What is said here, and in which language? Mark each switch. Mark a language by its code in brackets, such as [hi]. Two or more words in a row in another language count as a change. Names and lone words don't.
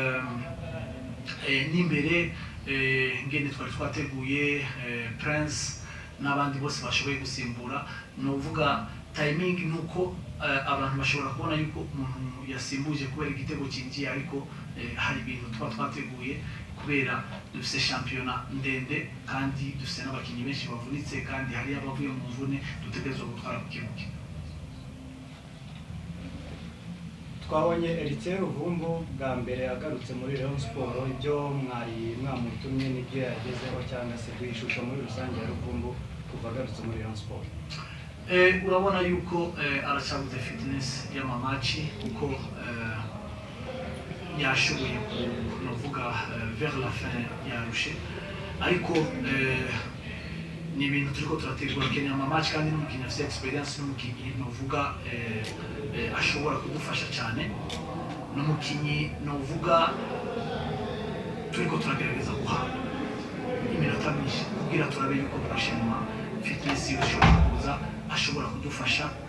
[rn] n'imbere ngene twari twateguye Prince n'abandi bose bashoboye gusimbura novuga timing nuko abantu bashobora kubona yuko umuntu yasimbuje kubera igitego cyinjiye ariko hari ibintu twateguye kubera dufise championnat ndende kandi dufise n'abakinyi benshi bavunitse kandi hari abavuye mu mvune dutegerezwa gutwara ku kibuga. Twabonye Eritier Ruvumbu bwa mbere agarutse muri Rayon Sport ibyo mwari mwamutumye n'ibyo yagezeho cyangwa se ishusho muri rusange ya Ruvumbu kuva agarutse muri Rayon Sport. Urabona yuko aracyabuze fitness y'amamaci kuko yashoboye kuvuga [fr] vers la fin [rn] yarushe ariko ni ibintu turiko turategura kenya amamaci kandi n'umukinnyi afite experience n'umukinnyi novuga ashobora kudufasha cyane n'umukinnyi novuga turiko turagerageza guha iminota myinshi kugira turabe yuko prochainement fitness ishobora kuza ashobora kudufasha